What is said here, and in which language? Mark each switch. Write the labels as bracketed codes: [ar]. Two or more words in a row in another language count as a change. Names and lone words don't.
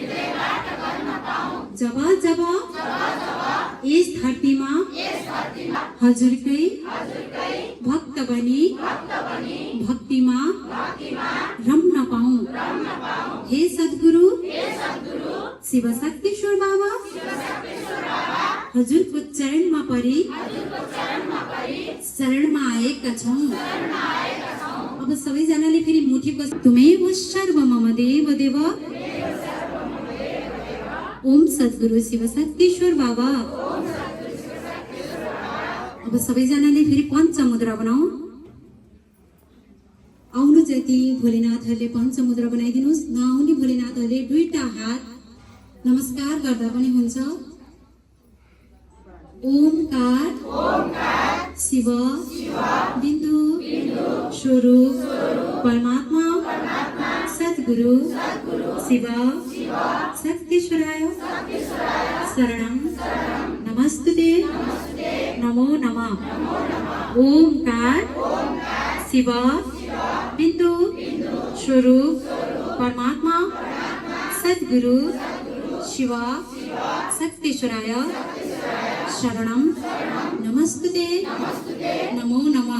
[ne] जब जब यस धरतीमा हजुरकै भक्त बनी भक्तिमा रम्न पाऊँ। हे सद्गुरु शिव शक्तेश्वर बाबा, हजुरको चरणमा परी शरणमा आएका छौँ। अब सबैजनाले फेरि मुठीको [sa] तुमेव सर्व मम देव देव [ne] ओम सद्गुरु शिव शक्तेश्वर बाबा। अब सबैजनाले फेरि पञ्चमुद्रा बनाऊ। आउनु जति भोलेनाथहरूले पञ्चमुद्रा बनाइदिनुहोस्। नआउने भोलेनाथहरूले दुईटा हात नमस्कार गर्दा पनि हुन्छ। [sa] ओमकार शिव बिन्दु स्वरूप परमात्मा सद्गुरु शिव शक्तेश्वराय शरणं नमस्तुते नमो नमः। ओमकार शिव बिन्दु स्वरूप परमात्मा सद्गुरु शिव शक्तेश्वराय शरणं नमस्तुते नमो नमः।